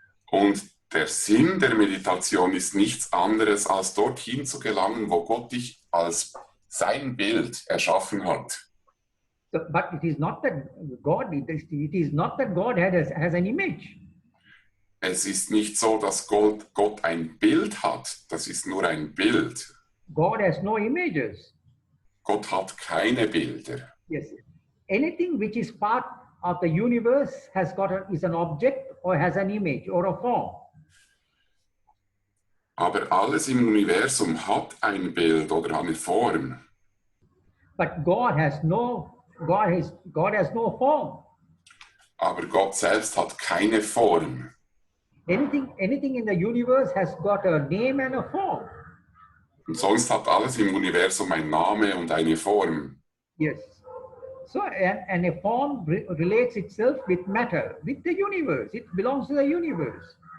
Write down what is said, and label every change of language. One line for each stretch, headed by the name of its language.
German: Und der Sinn der Meditation ist nichts anderes, als dorthin zu gelangen, wo Gott dich als sein Bild erschaffen hat.
English: So, but it is not that it is not that God has an image.
German: Es ist nicht so, dass Gott ein Bild hat. Das ist nur ein Bild.
English: God has no images.
German: Gott hat keine Bilder.
English: Yes. Anything which is part of the universe is an object or has an image or a form.
German: Aber alles im Universum hat ein Bild oder eine Form.
English: But God has no form.
German: Aber Gott selbst hat keine Form.
English: Anything in the universe has got a name and a form.
German: Und sonst hat alles im Universum einen Namen und eine Form.
English: Yes. So, and a form relates itself with matter, with the universe. It belongs to the universe.